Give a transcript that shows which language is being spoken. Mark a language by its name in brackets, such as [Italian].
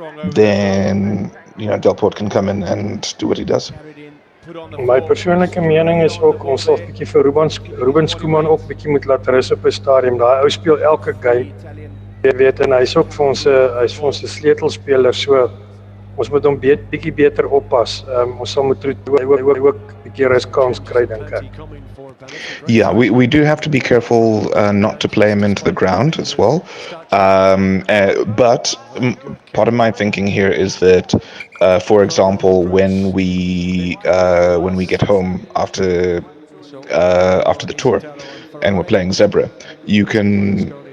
[English] Then Delport can come in and do what he does. [Afrikaans] My persoonlike mening is ook ons sal 'n bietjie vir Ruben Koeman ook bietjie moet laat rus op 'n stadium. Daai ou speel elke game. Jy weet, en hy's ook vir ons 'n sleutelspeler, so ons moet hom bietjie beter oppas. Ons sal moet ook 'n keer 'n kans kry, dink ek. [English] Yeah, we do have to be careful not to play him into the ground as well. But part of my thinking here is that, for example, when we get home after the tour and we're playing Zebra, you can.